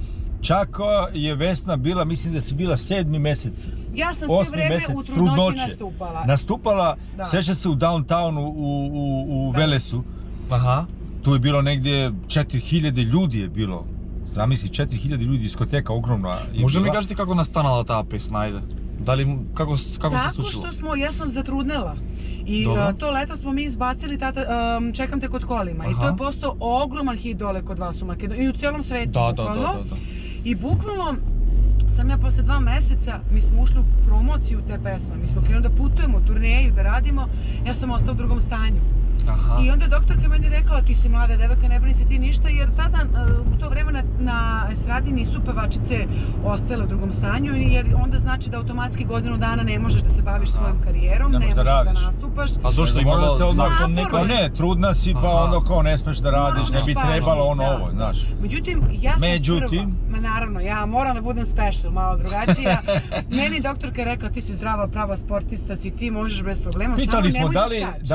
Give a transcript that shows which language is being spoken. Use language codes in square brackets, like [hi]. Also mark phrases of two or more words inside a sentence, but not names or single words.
[sr] Čak je Vesna bila, mislim da si bila 7. mesec. Ja sam sve 8. vreme mesec u trudnoći trudnoće. nastupala. Da. Seća se u downtownu u Da. Velesu. Аха. Tu je bilo negdje 4000 ljudi je bilo. Zamisli, 4000 ljudi, diskoteka ogromna je [mk] Може ми [sr] bila. [mk] кажете како настанала таа песна, ајде? Дали како се [sr] Tako [mk] случило? [sr] što smo, ja sam zatrudnela. I Dobro. to leto smo mi izbacili Čekam te kod kolima. I to Aha. je postao ogroman hit dole kod vas u Makedoniji i u cijelom svetu. Da. bukvalno. I bukvalno sam ja posle 2 meseca, mi smo ušli u promociju te pesme. Mi smo krenuli da putujemo, turneju, da radimo. Ja sam ostala u drugom stanju. Аха. I onda je doktorka meni rekla, ti si mlada devojka, ne brini se ti ništa, jer tada u to vreme na estradi nisu pevačice ostale u drugom stanju, jer onda znači da automatski godinu dana ne možeš da se baviš svojom karijerom, Ne ne možeš da možeš da radiš. nastupaš. [mk] А зошто [sr] Govorilo [mk] имало [sr] se odmah, [mk] закон [sr] Naporno [mk] некој? [sr] je. ne, trudna si, pa Aha. onda kao ne smeš da radiš, ne bi Moraš trebalo pažnje, ono da. ovo, znaš. Međutim, ja sam Međutim? prva, ma naravno, ja moram da budem special, malo drugačija. Meni doktorka je rekla, ti si zdrava, prava sportista si, ti možeš bez problema, Pitali samo smo nemoj da skačeš.